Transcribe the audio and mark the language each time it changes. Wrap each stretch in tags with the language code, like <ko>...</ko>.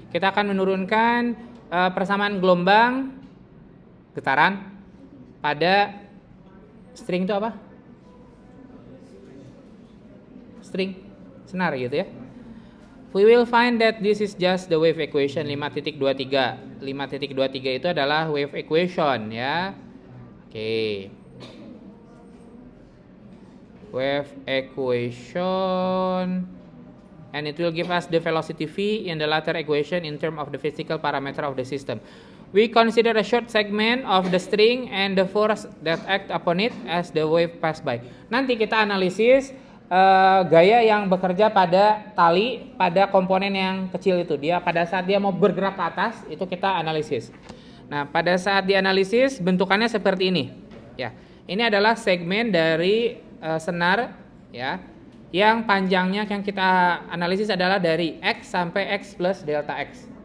<id>Kita akan menurunkan persamaan gelombang getaran pada string itu apa? String, senar gitu ya.</id> <en>We will find that this is just the wave equation 5.23.</en> <id>5.23 itu adalah wave equation ya. Oke.</id> <en>Wave equation, and it will give us the velocity v in the latter equation in terms of the physical parameter of the system. We consider a short segment of the string and the force that act upon it as the wave pass by.</en> <id>Nanti kita analisis gaya yang bekerja pada tali pada komponen yang kecil itu. Dia pada saat dia mau bergerak ke atas itu kita analisis. Nah, pada saat dianalisis bentukannya seperti ini. Ya, ini adalah segmen dari senar ya, yang panjangnya yang kita analisis adalah dari X sampai X plus delta X.</id>